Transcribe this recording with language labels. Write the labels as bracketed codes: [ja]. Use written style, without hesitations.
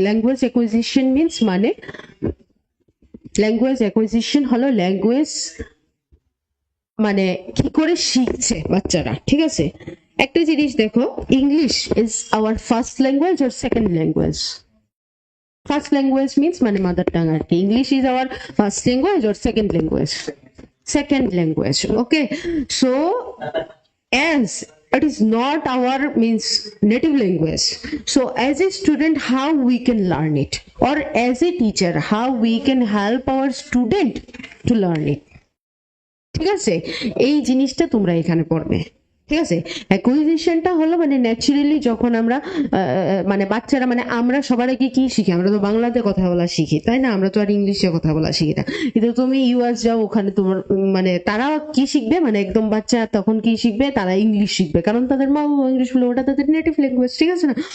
[bn] Language acquisition means মানে language acquisition হলো language মানে কি করে শিখছে বাচ্চারা, ঠিক আছে। একটা জিনিস দেখো, [en] English is our first language or second language? First language means [bn] মানে মাদার টাং আর কি। [en] English is our first language or second language? Second language, okay. So as it is not our means native language, so as a student how we can learn it, or as a teacher how we can help our student to learn it, [bn] ঠিক আছে। এই জিনিসটা তোমরা এখানে পড়বে, ঠিক আছে। অ্যাকুইজিশনটা হলো মানে ন্যাচারালি যখন আমরা মানে বাচ্চারা মানে আমরা সবার আগে কি শিখি, আমরা তো বাংলাতে কথা বলা শিখি, তাই না? আমরা তো আর ইংলিশে কথা বলা শিখি না। কিন্তু তুমি ইউএস যাও, ওখানে তোমার মানে তারা কি শিখবে, মানে একদম বাচ্চা তখন কি শিখবে, তারা ইংলিশ শিখবে, কারণ তাদের মা ইংলিশ বলে, ওটা তাদের নেটিভ ল্যাঙ্গুয়েজ, ঠিক আছে না?